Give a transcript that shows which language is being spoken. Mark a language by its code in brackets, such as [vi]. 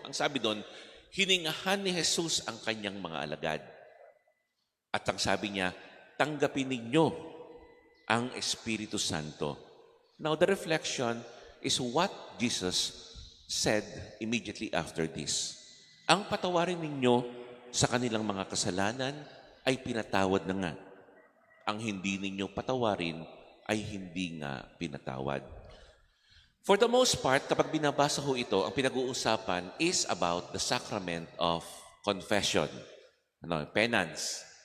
[tl] Ang sabi doon, hiningahan ni Jesus ang kanyang mga alagad. At ang sabi niya, tanggapin ninyo ang Espiritu Santo. [en] Now, the reflection is what Jesus said immediately after this. [tl] Ang patawarin ninyo sa kanilang mga kasalanan ay pinatawad na nga. Ang hindi ninyo patawarin ay hindi nga pinatawad. [en] For the most part, [tl] kapag binabasa ho ito, ang pinag-uusapan [en] is about the sacrament of confession. [tl] Penance.